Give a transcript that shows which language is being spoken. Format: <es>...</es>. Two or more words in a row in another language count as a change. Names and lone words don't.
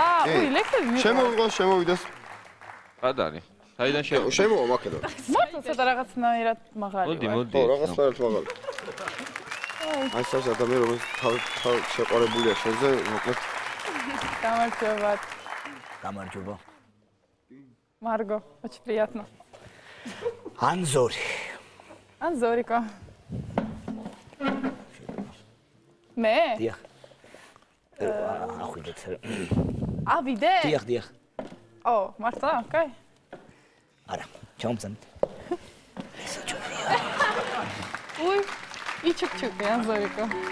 <ka>შემოვიდეს. რა არის? საიდან შემოვა მაქედონ? მართლა ცოტა რაღაცნაირად მაღალი ვარ. მოდი. ხო, რაღაცნაირად მაღალი. აი ეს ადამიანი რომელიც თავ შეყარებულია შენზე, მოკლედ. გამარჯობა.</ka> <ru>Марго, очень приятно.</ru> <ka>Анзори. Анзорика. მე? დიახ. ახვიდეთ. ავიდე? დიახ. მართლა? კაი. არა, ჩამომცემთ. ესე ჯობია. უი, იჩუქჩუკი ანზორიკო.</ka>